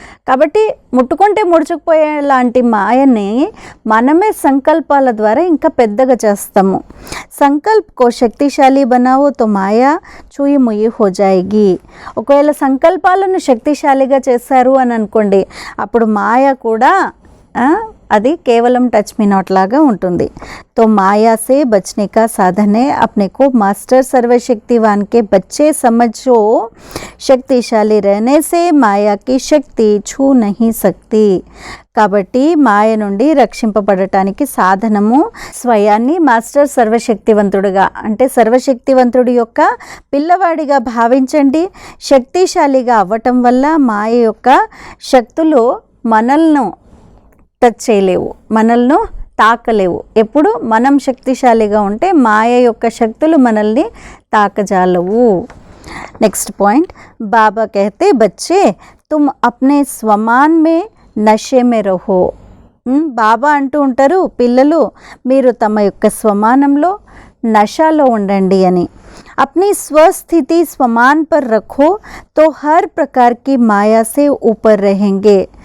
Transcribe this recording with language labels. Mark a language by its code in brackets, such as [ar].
[te] కాబట్టి ముట్టుకుంటే ముడుచుకుపోయే లాంటి మాయని మనమే సంకల్పాల ద్వారా ఇంకా పెద్దగా చేస్తాము. [hi] సంకల్ప్ కో శక్తిశాలి బనావో తో మాయా చూయి ముయి హో జాయేగి. [te] ఒకవేళ సంకల్పాలను శక్తిశాలిగా చేశారు అని అనుకోండి, అప్పుడు మాయ కూడా అది కేవలం [en] touch me not [te] లాగా ఉంటుంది. [hi] तो माया से बचने का साधन है अपने को मास्टर सर्वशक्तिवान के बच्चे समझो. शक्तिशाली रहने से माया की शक्ति छू नहीं सकती. [te] కాబట్టి మాయ నుండి రక్షింపబడటానికి సాధనము స్వయాన్ని మాస్టర్ సర్వశక్తివంతుడుగా అంటే సర్వశక్తివంతుడి యొక్క పిల్లవాడిగా భావించండి. శక్తిశాలిగా అవ్వటం వల్ల మాయ యొక్క శక్తులు మనల్ని టచ్ చేయలేవు, మనల్ని తాకలేవు. ఎప్పుడు మనం శక్తిశాలిగా ఉంటే మాయ యొక్క శక్తులు మనల్ని తాకజాలవు. [en] next point, [hi] బాబా कहते बच्चे तुम अपने स्वमान में नशे में रहो. [te] బాబా అంటూ ఉంటారు, పిల్లలు మీరు తమ యొక్క స్వమానంలో నషాలో ఉండండి అని. [hi] अपनी स्वस्थिति स्वमान पर रखो तो हर प्रकार की माया से ऊपर रहेंगे.